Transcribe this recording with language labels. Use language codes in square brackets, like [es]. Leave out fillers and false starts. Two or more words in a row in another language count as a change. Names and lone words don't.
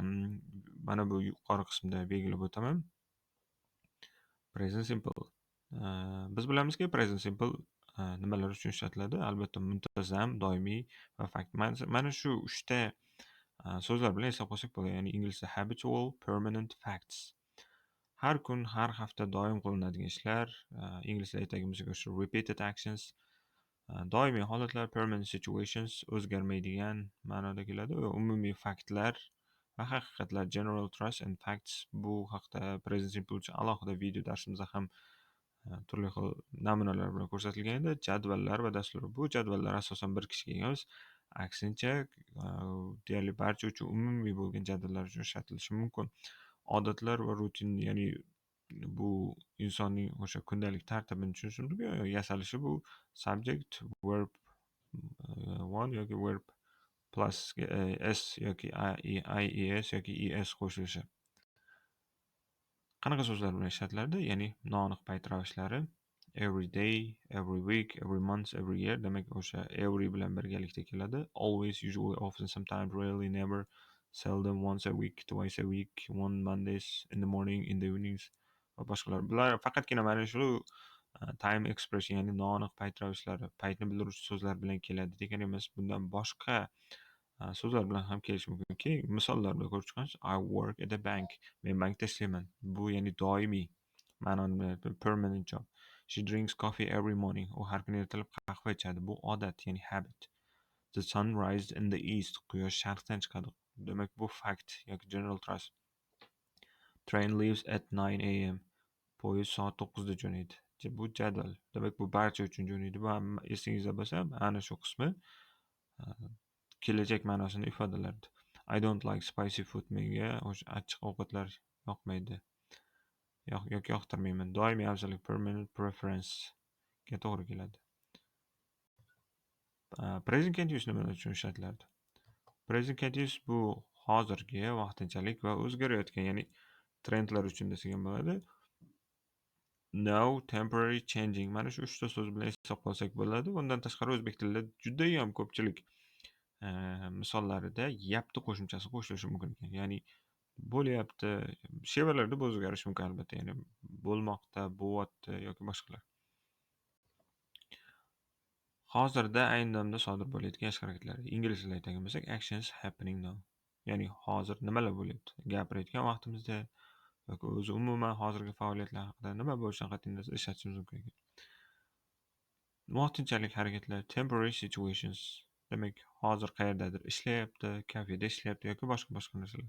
[uz] Mana bu yuqori qismda belgilab o'taman. [en] Present Simple. [uz] Biz bilamizki, [en] Present Simple [uz] nimalar uchun ishlatiladi? Albatta muntazam, doimiy va fakt. Mana shu 3 ta so'zlar bilan eslab qolsak bo'ladi. Ya'ni inglizda [en] habitual, permanent, facts. [uz] Har kun, har hafta doim qilinadigan ishlar, inglizda aytadigan o'sha [en] repeated actions, [uz] doimiy holatlar, [en] permanent situations, [uz] o'zgarmaydigan ma'noda keladi va umumiy faktlar va haqiqatlar, [en] general truths and facts. [uz] Bu haqda [en] Present Simple [uz] uchun alohida video darsimizda ham turli xil namunalar bilan ko'rsatilgan edi. Jadvallar va dasturlar. Bu jadvallar asosan bir kishiga emas, aksincha deyarli barcha uchun umumiy bo'lgan jadvallar uchun ishlatilishi mumkin. Odatlar va rutin, ya'ni bu insonning o'sha kundalik tartibini tushuntirib yasalishi. Bu [en] subject, verb one [uz] yoki [en] verb plus s [uz] yoki ies yoki es qo'shilishi. Qanaqa so'zlar bilan ishlatiladi? Ya'ni noaniq payt ravshlari. [en] Every day, every week, every month, every year. [uz] Demak, o'sha every bilan birgalikda keladi. [en] Always, usually, often, sometimes, rarely, never, seldom, once a week, twice a week, one Mondays, in the morning, in the evenings [uz] va boshqalar. Bular faqatgina mana shu [en] time expression, [uz] ya'ni noaniq payt ravshlari, paytni bildiruvchi so'zlar bilan keladi degani emas. Bundan boshqa so'zlar bilan ham kelishi mumkin. Misollar bilan ko'rib chiqamiz. [en] I work at a bank. [uz] Men bankda ishlayman. Bu ya'ni doimiy ma'noni, [en] permanent job. She drinks coffee every morning. [uz] U har kuni ertalab qahva ichadi. Bu odat, ya'ni habit. [en] The sun rises in the east. [uz] Quyosh sharqdan chiqadi. Demak, bu [en] fact yoki general truth. Train leaves at 9 a.m. [uz] Poyezd soat 9 da jo'naydi. Bu jadval. Demak, bu barcha uchun jo'naydi. Bu esingizda bo'lsa, ana shu qismi kelajak ma'nosini ifodalardi. [en] I don't like spicy food. [uz] Menga o'sha achchiq ovqatlar yoqmaydi. Yoki yoqtirmayman. Doimiy afzallik, [en] permanent preference [uz] ga to'g'ri keladi. [en] Present continuous [uz] nimalar uchun ishlatiladi? [en] Present continuous [uz] bu hozirgi, vaqtinchalik va o'zgarayotgan, ya'ni trendlar uchun desak ham bo'ladi. [en] Now, temporary, changing. [uz] Mana shu 3 ta so'z bilan eslab qolsak bo'ladi. Undan tashqari o'zbek tilida juda ham ko'pchilik misollarida yapti qo'shimchasi qo'shilishi mumkin ekan. Ya'ni bo'lyapti, shevalarda o'zgarishi mumkin albatta. Ya'ni bo'lmoqda, bo'lyapti yoki boshqalar. Hozirda, ayni damda sodir bo'layotgan ish harakatlari. Ingliz tilida aytadigan bo'lsak, [en] actions happening now. [uz] Ya'ni hozir nimalar bo'lyapti? Gapirayotgan vaqtimizda yoki o'zi umuman hozirgi faoliyatlar haqida nima bo'lishidan qat'iy nazar ishlatishimiz mumkin ekan. Vaqtinchalik harakatlar, [en] temporary situations. [uz] Demak, hozir qayerdadir ishlayapti, kafeda ishlayapti yoki boshqa narsalar.